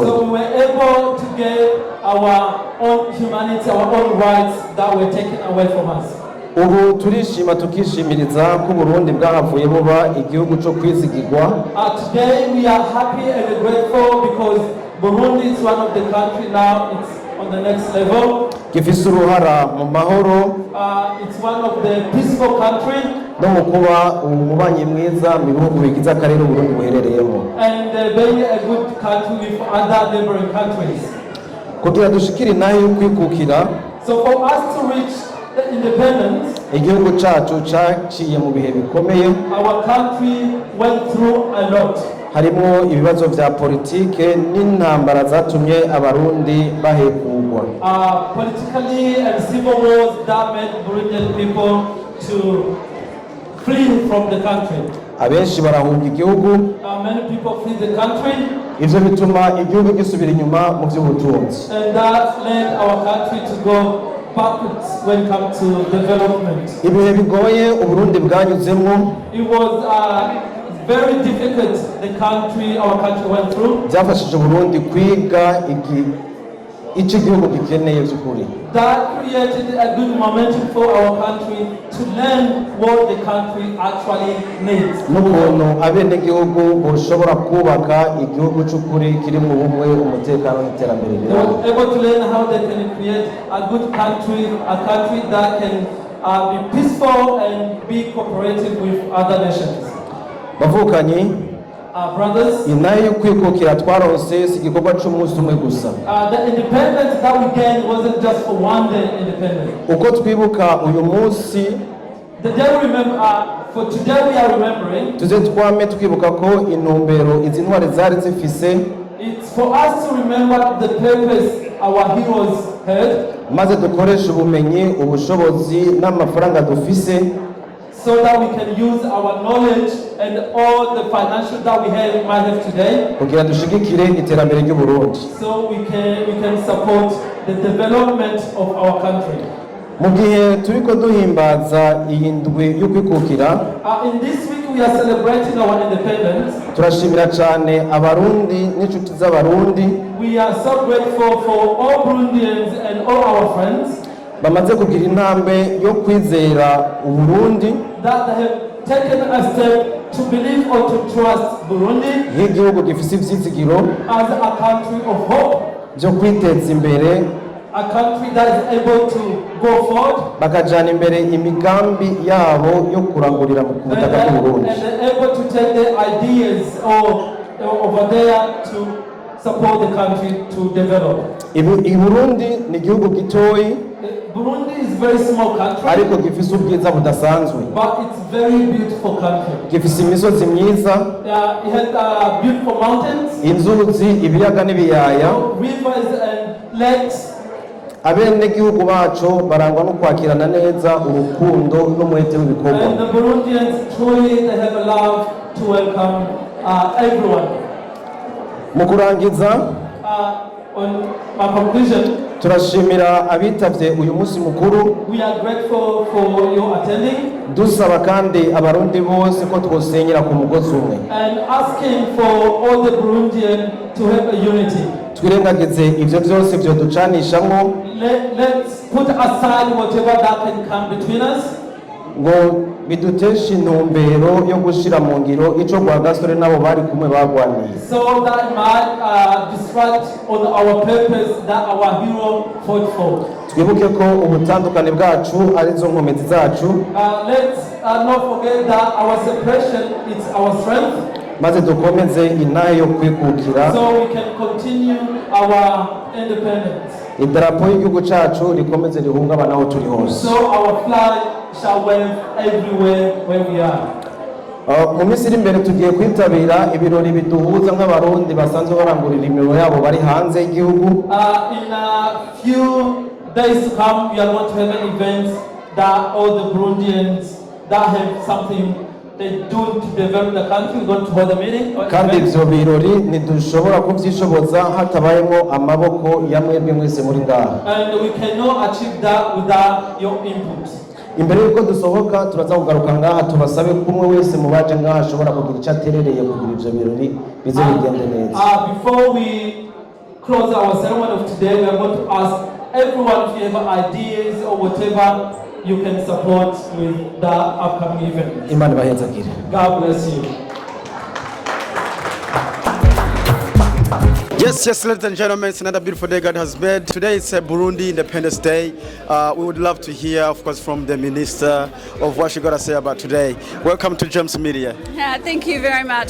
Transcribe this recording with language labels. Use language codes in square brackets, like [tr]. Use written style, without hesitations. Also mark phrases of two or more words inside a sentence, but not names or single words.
[en] So we were able to get our own humanity, our own rights that were taken away from us. [rn] Ubu turishima tukishimiriza ko Burundi bwahavuye buba igihugu cyo kwizigirwa. [en] Today we are happy and grateful because Burundi is one of the countries now, it's on the next level. [rn] Gifise uruhara mu mahoro. [en] It's one of the peaceful country. [rn] No mu kuba umubanyi mwiza mu bihugu bigize akarere Burundi buherereyemo. [en] And being a good country with other neighboring countries. [rn] Kugira dushikire nayo kwikukira. [en] So for us to reach the independence, [rn] igihugu cacu caciye mu bihe bikomeye, [en] our country went through a lot. [rn] harimo ibibazo vya politike n'intambara zatumye abarundi bahekugwa. [en] Politically and civil wars that made Burundian people to flee from the country. [rn] Abenshi barahunga igihugu, [en] Many people flee the country, [rn] ivyo bituma igihugu gisubira inyuma mu vy'ubutunzi. [en] and that led our country to go backwards when it comes to development. [rn] Ibihe bigoye Uburundi bwanyuzemwo [en] It was very difficult, our country went through. [rn] byafashije Uburundi kwiga ico igihugu gikeneye vy'ukuri. [en] That created a good momentum for our country to learn what the country actually needs. [rn] N'ukuntu abenegihugu boshobora kubaka igihugu c'ukuri kiri mu bumwe, umutekano n'iterambere [en] They were able to learn how they can create a good country, a country that can be peaceful and be cooperative with other nations. [rn] Bavukanyi, [en] Brothers, [rn] inayo yo kwikukira twaronse si igikorwa c'umunsi umwe gusa. [en] the independence that we gained wasn't just for one day independence. [rn] Uko twibuka uyu munsi, [en] The day we remember, for today we are remembering, [rn] tuze twame twibuka ko intumbero izi ntwari zari zifise, [en] it's for us to remember the purpose our heroes had, [rn] maze dukoresha ubumenyi, ubushobozi n'amafaranga dufise [en] so that we can use our knowledge and all the financial that we might have today, [rn] kugira dushigikire iterambere ry'u Burundi. [en] so we can support the development of our country. [rn] Mu gihe turiko duhimbaza iyi ndwi yo kwikukira, [en] In this week we are celebrating our independence. [rn] turashimira cyane abarundi n'inshuti z'abarundi [en] We are so grateful for all Burundians and all our friends [rn] bamaze kugira intambwe yo kwizera Uburundi [en] that have taken a step to believe or to trust Burundi [rn] nk'igihugu gifise ivyizigiro [en] as a country of hope, [rn] byo kwiteza imbere, [en] a country that is able to go forward [rn] bakajana imbere imigambi yabo yo kurangurira ku butaka bw'u Burundi. [en] and they're able to take their ideas over there to support the country to develop. [rn] I Burundi ni igihugu gitoyi [en] Burundi is a very small country, [rn] ariko gifise ubwiza budasanzwe, [en] but it's a very beautiful country. [rn] gifise imisozi myiza, [en] It has beautiful mountains, [rn] inzuzi, ibiyaga n'ibiyaya. [en] rivers and lakes. [rn] Abenegihugu bacu barangwa no kwakirana neza, urukundo n'umwete w'ibikorwa. [en] And the Burundians truly they have a love to welcome everyone. [rn] Mu kurangiza, [en] On my conclusion, [rn] turashimira abitavye uyu munsi mukuru, [en] we are grateful for your attending [rn] dusaba kandi abarundi bose ko twosenyera ku mugozi umwe, [en] and asking for all the Burundians to have a unity. [rn] twirengagize ivyo vyose vyoducanishamwo, [en] Let's put aside whatever that can come between us, [rn] ngo biduteshe intumbero yo gushira mu ngiro ico Rwagasore nabo bari kumwe bagwaniye. [en] so that might distract on our purpose that our hero fought for. [rn] Twibuke ko ubutandukane bwacu arizo nkomezi zacu, [en] Let's not forget that our separation is our strength, [rn] maze dukomeze intahe yo kwikukira. [en] so we can continue our independence. [rn] Idarapo y'igihugu cacu rikomeze rihungabana aho turi hose. [en] So our flag shall wave everywhere where we are. [rn] Mu minsi iri imbere tugiye kwitabira ibirori biduhuza nk'abarundi basanzwe barangurira imirimo yabo bari hanze y'igihugu. [en] In a few days to come, we are going to have an event that all the Burundians that have something they do to develop the country. We're going to hold a meeting. [rn] Kandi ivyo birori ntidushobora kuvyishoboza hatabayemo amaboko ya mwebwe mwese muri ngaha. [en] And we cannot achieve that without your input. [rn] Imbere yuko dusohoka turaza kugaruka ngaha tubasabe kumwe wese mu baje ngaha ashobora kugira icyo aterereye kugira ivyo birori bize bigende neza. [en] Before we close our ceremony of today, we are going to ask everyone if you have ideas or whatever you can support with the upcoming event. [rn] Imana ibahezagire. [en] God bless you. Yes, ladies and gentlemen, it's another beautiful day God has made. Today is Burundi Independence Day. We would love to hear, of course, from the Minister of what she got to say about today. Welcome to James Media. Thank you very much.